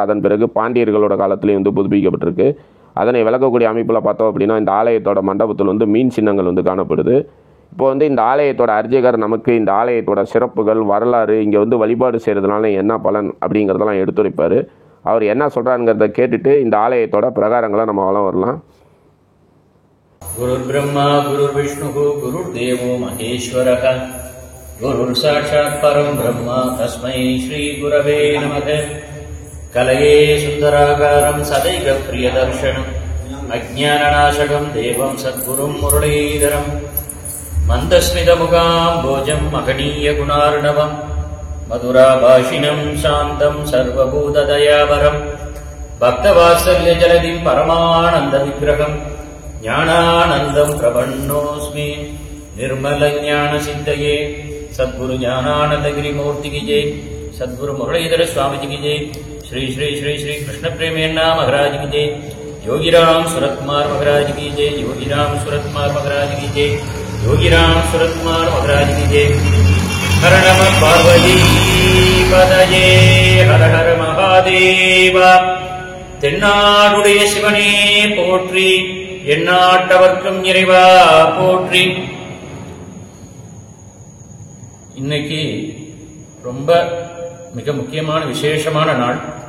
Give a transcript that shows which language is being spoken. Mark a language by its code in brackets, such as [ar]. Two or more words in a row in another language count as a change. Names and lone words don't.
[ta] அதன் பிறகு பாண்டியர்களோட காலத்திலேயும் வந்து புதுப்பிக்கப்பட்டிருக்கு. அதனை விளக்கக்கூடிய அமைப்பில் பார்த்தோம் அப்படின்னா இந்த ஆலயத்தோட மண்டபத்தில் வந்து மீன் சின்னங்கள் வந்து காணப்படுது. இப்போ வந்து இந்த ஆலயத்தோட அர்ச்சகர் நமக்கு இந்த ஆலயத்தோட சிறப்புகள், வரலாறு, இங்கே வந்து வழிபாடு செய்கிறதுனால என்ன பலன் அப்படிங்கிறதெல்லாம் எடுத்துரைப்பார். அவர் என்ன சொல்கிறாருங்கிறத கேட்டுட்டு இந்த ஆலயத்தோட பிரகாரங்களை நம்ம வளம் வரலாம். [sa] गुरुर् ब्रह्मा गुरुर् विष्णु गुरुर् देवो महेश्वरः गुरुर् साक्षात् परम् ब्रह्मा तस्मै श्री गुरवे नमः. कलये सुन्दराकारं सदैक प्रियदर्शनं अज्ञाननाशकं देवं सद्गुरुं मुरलीधरं मन्दस्मितमुखाम्भोजं महनीय गुणार्णवं मधुरभाषिणं शान्तं सर्वभूतदयापरं भक्तवात्सल्य जलधिं परमानन्द विग्रहं ज्ञानानन्दं प्रपन्नोऽस्मि निर्मल ज्ञान सिद्धये. [hi] சத்குரு ஞானானந்தகிரி மூர்த்தி की जय, सद्गुरु मुरलीधर स्वामी जी की जय, श्री श्री श्री श्री कृष्ण प्रेमेन्ना महाराज की जय, योगीराम सूरतकुमार महाराज की जय, योगीराम सूरतकुमार महाराज की जय, योगीराम सूरतकुमार महाराज की जय. [sa] हर नमः पार्वती पतये हर हर महादेव. [ta] தென்னாடுடைய சிவனே போற்றி, எந்நாட்டவர்க்கும் இறைவா போற்றி. இன்னைக்கு ரொம்ப மிக முக்கியமான விசேஷமான நாள்.